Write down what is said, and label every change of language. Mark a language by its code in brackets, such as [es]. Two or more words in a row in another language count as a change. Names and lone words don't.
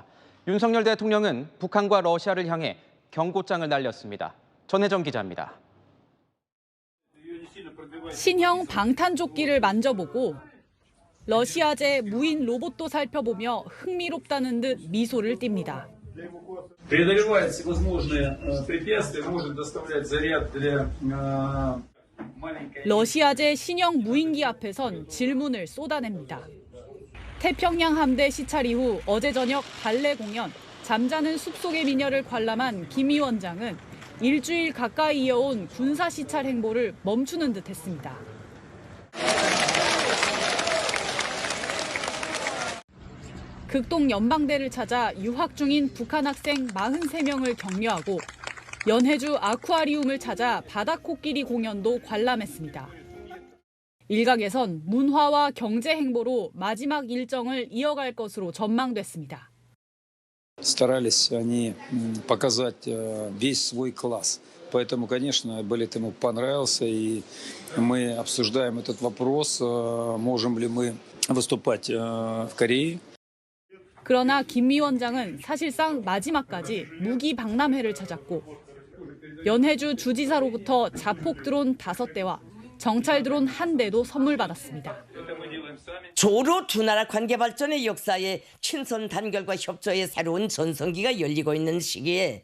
[ko] 윤석열 대통령은 북한과 러시아를 향해 경고장을 날렸습니다. 전혜정 기자입니다. 신형 방탄조끼를 만져보고 러시아제 무인 로봇도 살펴보며 흥미롭다는 듯 미소를 띱니다. [ru] преодолевает всевозможные препятствия, может доставлять заряд для маленькой... [ko] 러시아제 신형 무인기 앞에선 질문을 쏟아냅니다. 태평양 함대 시찰 이후 어제 저녁 발레 공연, 잠자는 숲속의 미녀를 관람한 김 위원장은 일주일 가까이 이어온 군사 시찰 행보를 멈추는 듯 했습니다. 극동 연방대를 찾아 유학 중인 북한 학생 43명을 격려하고 연해주 아쿠아리움을 찾아 바다코끼리 공연도 관람했습니다. 일각에선 문화와 경제 행보로 마지막 일정을 이어갈 것으로 전망됐습니다. [ru] Старались они показать весь свой класс. Поэтому, конечно, балет ему понравился, и мы обсуждаем этот вопрос, можем ли мы выступать в Корее. [ko] 그러나 김 위원장은 사실상 마지막까지 무기 박람회를 찾았고 연해주 주지사로부터 자폭 드론 5대와 정찰 드론 1대도 선물 받았습니다. 조로 두 나라 관계 발전의 역사에 친선 단결과 협조의 새로운 전성기가 열리고 있는 시기에